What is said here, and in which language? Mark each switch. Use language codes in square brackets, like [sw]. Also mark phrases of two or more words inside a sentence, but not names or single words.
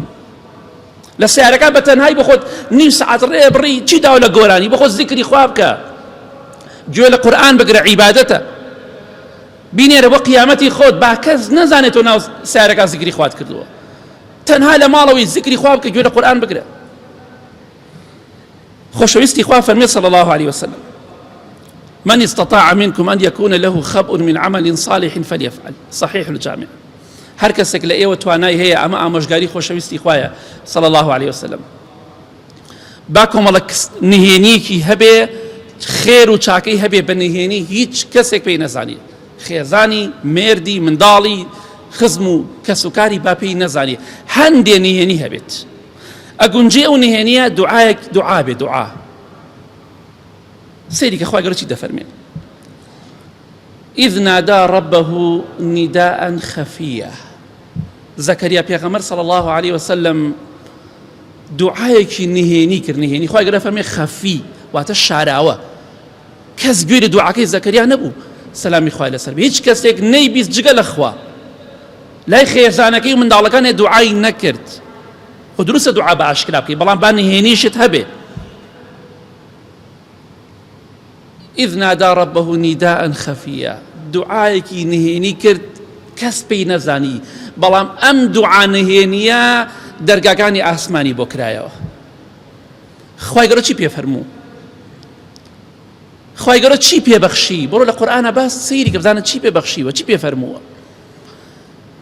[ckb] لە سیارەکان بە تەنهایی بۆ خۆت نیم سەعات ڕێ بڕی چی داوە لە گۆرانی، بۆ خۆت زیکری خوا بکە، گوێ لە قورئان بگرە، عیبادەتە، بینێرە بۆ قیامەتی خۆت، با کەس نەزانێت تۆ ناو سیارەکان زیکری خوات کردووە، تەنها لە ماڵەوەی زیکری خوا بکە، گوێ لە قورئان بگرە. خۆشەویستی خوا فەرمی [ar] صلی الله عليه وسلم: من استطاع منكم أن يكون له خبء من عمل صالح فليفعل. صحيح الجامع. [ckb] هەر کەسێک لە ئێوە توانای هەیە ئەمە ئامۆژگاری خۆشەویستی خوایە [ar] صلی الله عليه وسلم، [ckb] با کۆمەڵە نهێنیەکی هەبێ، خێر و چاکەی هەبێ، بە نهێنی هیچ کەسێک پێی نەزانێت، خێزانی، مێردی، منداڵی، خزم و کەسوکاری با پێی نەزانێت، هەندێ نهێنی هەبێت. ئەگونجێ ئەو نهێنیە دوعا بێ، دوعا سەیری کە خوای گەورە چی دەفەرمێت: [ar] إذ نادى ربه نداء خفيا. [ckb] زكريا پێغەمبەر [ar] صلى الله عليه وسلم [ckb] دوعایەکی نهێنی کرد، نهێنی خوای گەورە فەرمێ خەفی، واتە شاراوە، کەس گوێی دوعاکەی زەکەریا نەبوو سەلامی خوای لەسەر بێ، هیچ کەسێک نەیبیست جگە لە خوا، لای خێزانەکەی و منداڵەکانێ دوعای نەکرد. خۆ دروستە دوعا بە ئاشکرا بکەی، بەڵام با نهێنیشت هەبێ. [ar] إذ نادى ربه نداء خفيا، [ckb] دعایەکی نهێنی کرد، کەس پێی نەزانی، بەڵام ئەم دوعا نهێنیە دەرگاکانی ئاسمانی بۆ کرایەوە. خوای گەورە چی پێفەرموو؟ خوای گەورە چی پێبەخشی؟ بڕۆ لە قورئانە باس سەیری کە بزانە چی پێبەخشیوە، چی پێفەرمووە.